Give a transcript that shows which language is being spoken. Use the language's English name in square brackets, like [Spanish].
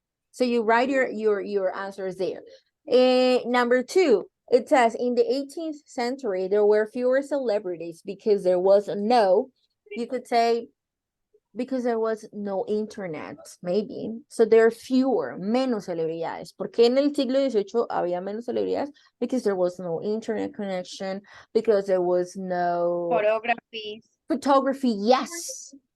[English] So you write your answers there. Number 2, it says in the 18th century, there were fewer celebrities because there was no, you could say, because there was no internet, maybe. So there are fewer, [Spanish] menos celebridades. ¿Por qué en el siglo XVIII había menos celebridades? [English] Because there was no internet connection, because there was no photography, yes.